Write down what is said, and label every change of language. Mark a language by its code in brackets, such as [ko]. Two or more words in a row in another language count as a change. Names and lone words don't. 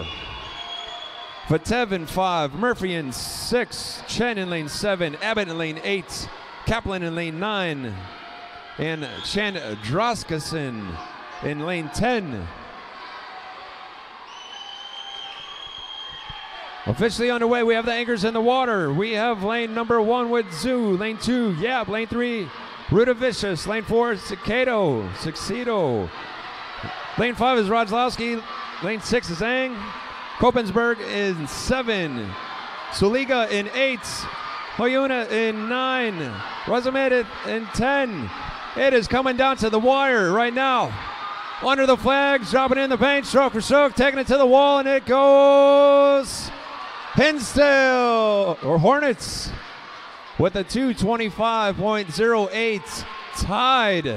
[en] Vatev in 5, Murphy in 6, Chen in lane 7, Abbott in lane 8, Kaplan in lane 9, and Chan Droskason in lane 10. Officially underway, we have the anchors in the water. We have lane number 1 with Zoo, lane 2, Yap, lane 3, Rudavicious, lane 4, Succedo. Lane 5 is Rodlowski, lane 6 is Zhang. Kopensberg in 7, Suliga in 8, Hoyuna in 9, Razamed in 10. It is coming down to the wire right now. Under the flags, dropping in the paint, stroke for stroke, taking it to the wall, and it goes Hinsdale, or Hornets, with a 2:25.08 tied.